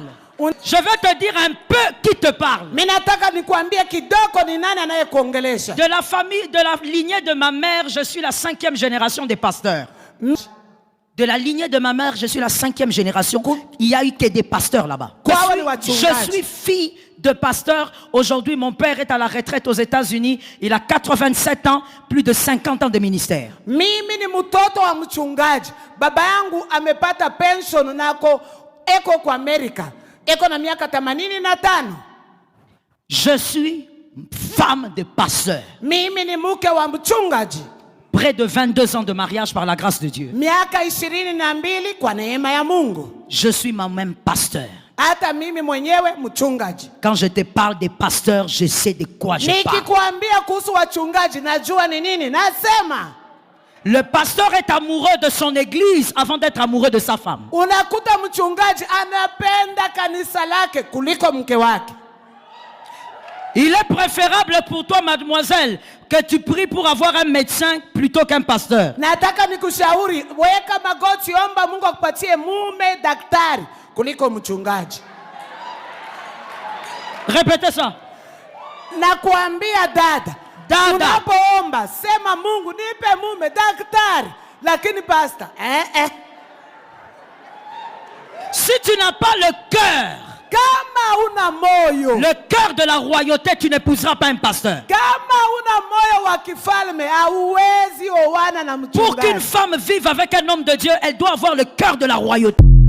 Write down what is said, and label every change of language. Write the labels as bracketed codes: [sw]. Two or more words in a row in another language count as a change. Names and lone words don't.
[fr] Je vais te dire un peu qui te parle. De la famille, de la lignée de ma mère, je suis la 5e génération des pasteurs. De la lignée de ma mère, je suis la 5e génération. Il n'y a eu que des pasteurs là-bas. Je suis fille de pasteur. Aujourd'hui, mon père est à la retraite aux États-Unis. Il a 87 ans, plus de 50 ans de ministère. [sw] Mimi ni mtoto wa mchungaji. Baba yangu amepata pension nako eko kwa Amerika. Eko na miaka 85. [fr] Je suis femme de pasteur. [sw] Mimi ni mke wa mchungaji. [fr] Près de 22 ans de mariage par la grâce de Dieu. [sw] Miaka 22 kwa neema ya Mungu. [fr] Je suis moi-même pasteur. [sw] Hata mimi mwenyewe mchungaji. [fr] Quand je te parle des pasteurs, je sais de quoi je parle. [sw] Nikikwambia kuhusu wachungaji, najua ni nini nasema. [fr] Le pasteur est amoureux de son église avant d'être amoureux de sa femme. [sw] Unakuta mchungaji anapenda kanisa lake kuliko mke wake. [fr] Il est préférable pour toi, mademoiselle, que tu pries pour avoir un médecin plutôt qu'un pasteur. [sw] Nataka nikushauri, weka magoti, omba Mungu akupatie mume daktari kuliko mchungaji. [fr] Répétez ça. [sw] Nakuambia dada, unapoomba sema Mungu nipe mume daktari, lakini pastor [fr] Si tu n'as pas le cœur, le cœur de la royauté, tu n'épouseras pas un pasteur. Pour qu'une femme vive avec un homme de Dieu, elle doit avoir le cœur de la royauté.